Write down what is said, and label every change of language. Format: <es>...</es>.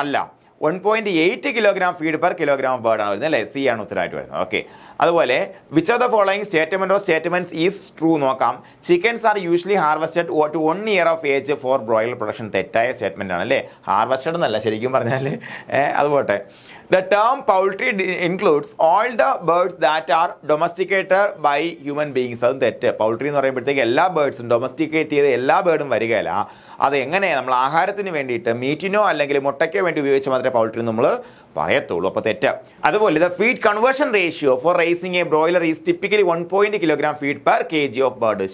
<ml>അല്ല, 1.8 kilogram</ml> <en>feed per kilogram of</en> <ml>ബേർഡാണ് വരുന്നത് അല്ലേ. സി ആണ് ഉത്തരമായിട്ട് വരുന്നത്. ഓക്കെ.</ml> <en>അതുപോലെ which of the following statement of statements is true? നോക്കാം. Chickens are usually harvested to 1 year of age for broiler production.</en> <ml>തെറ്റായ സ്റ്റേറ്റ്മെന്റ് ആണ് അല്ലേ. ഹാർവെസ്റ്റഡ് എന്നല്ല ശരിക്കും പറഞ്ഞാൽ. അതുപോട്ടെ.</ml> <en>The term poultry includes all the birds that are domesticated by human beings.</en> <ml>അതും തെറ്റ്. പൗൾട്രി എന്ന് പറയുമ്പോഴത്തേക്ക് എല്ലാ ബേർഡ്സും ഡൊമസ്റ്റിക്കേറ്റ് ചെയ്ത് എല്ലാ ബേർഡും വരികയില്ല. അത് എങ്ങനെ നമ്മൾ ആഹാരത്തിന് വേണ്ടിയിട്ട് മീറ്റിനോ അല്ലെങ്കിൽ മുട്ടയ്ക്കോ വേണ്ടി ഉപയോഗിച്ച് മാത്രമേ പൗൾട്രി നമ്മൾ പറയത്തുള്ളൂ. അപ്പോൾ തെറ്റ്.</ml> <en>അതുപോലെ the feed conversion ratio for raising a broiler is typically 1 kilogram feed per kg of bird.</en>